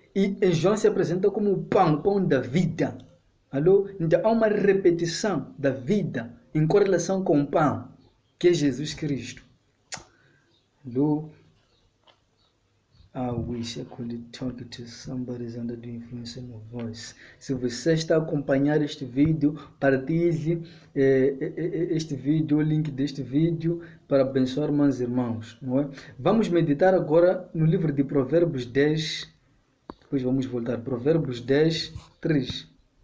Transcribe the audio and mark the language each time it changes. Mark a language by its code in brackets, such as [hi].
[pt] E em João se apresenta como o pão da vida. Alô? Então há uma repetição da vida em correlação com o pão, que é Jesus Cristo. [en] Hello, I wish I could talk to somebody under the influence of my voice. [pt] Se você está a acompanhar este vídeo, partilhe este vídeo, o link deste vídeo para abençoar mais irmãos, não é? Vamos meditar agora no livro de Provérbios 10, depois vamos voltar, Provérbios 10, 3.